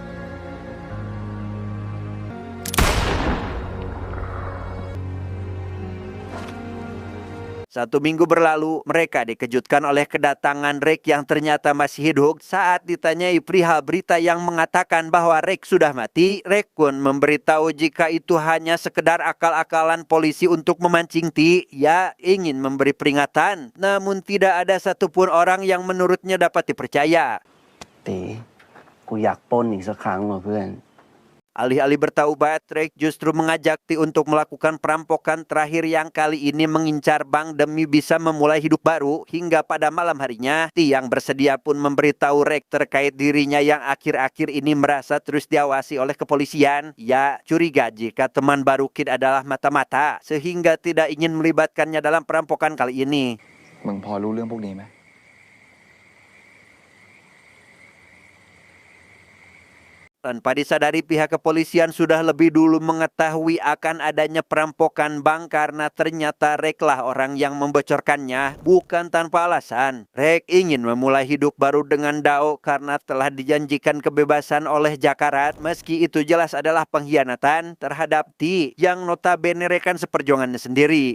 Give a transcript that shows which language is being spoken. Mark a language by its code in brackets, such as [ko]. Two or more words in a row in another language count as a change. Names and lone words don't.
[id] 1 minggu berlalu, mereka dikejutkan oleh kedatangan Rek yang ternyata masih hidup. Saat ditanyai perihal berita yang mengatakan bahwa Rek sudah mati, Rek pun memberitahu jika itu hanya sekedar akal-akalan polisi untuk memancing Ti. Ia ingin memberi peringatan, namun tidak ada satupun orang yang menurutnya dapat dipercaya. [th] ตีกูอยากปล้นอีกสักครั้งว่ะเพื่อน [id] Alih-alih bertaubat, Rek justru mengajak Ti untuk melakukan perampokan terakhir yang kali ini mengincar bank demi bisa memulai hidup baru. Hingga pada malam harinya, Ti yang bersedia pun memberitahu Rek terkait dirinya yang akhir-akhir ini merasa terus diawasi oleh kepolisian. Ia curiga jika teman baru Kid adalah mata-mata, sehingga tidak ingin melibatkannya dalam perampokan kali ini. [th] มึงพอรู้เรื่องพวกนี้ไหม [id] Tanpa disadari pihak kepolisian sudah lebih dulu mengetahui akan adanya perampokan bank karena ternyata Reklah orang yang membocorkannya, bukan tanpa alasan. Rek ingin memulai hidup baru dengan Dao karena telah dijanjikan kebebasan oleh Jakarat, meski itu jelas adalah pengkhianatan terhadap Ti yang notabene rekan seperjuangannya sendiri.